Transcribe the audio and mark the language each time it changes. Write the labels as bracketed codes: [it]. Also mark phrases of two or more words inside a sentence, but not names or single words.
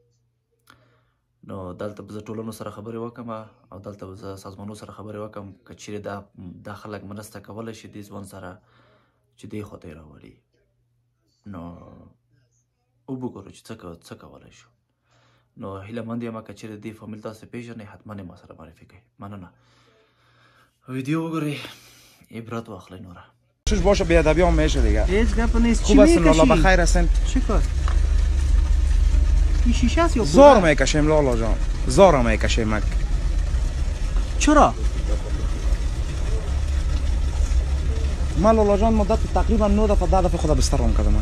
[ps] نو دلته به زه ټولنو سره خبرې وکړم او دلته به زه سازمانونو سره خبرې وکړم که چیرې دا خلک مرسته کولی شي دې ځوان سره چې دې خواته یې راولي. نو وګورو چې څه کولی شو. نو هیله مند یم که چیرې دې فامیل تاسو پیژنئ حتما یې ما سره معرفي کړئ. مننه. ویدیو وګورئ، عبرت واخلئ. نوره [fa] چش باشه بیادبی هم میشه دیگه. هیچ گپ نیست. خوب هستن لالا، بخیر هستن؟ چی کار؟ این شیشه است یا پودر؟ زار میکشیم لالا جان، زار میکشیم. چرا؟ من لالا جان مدت تقریبا 9 دفعه 10 دفعه خدا بستر رام کردم.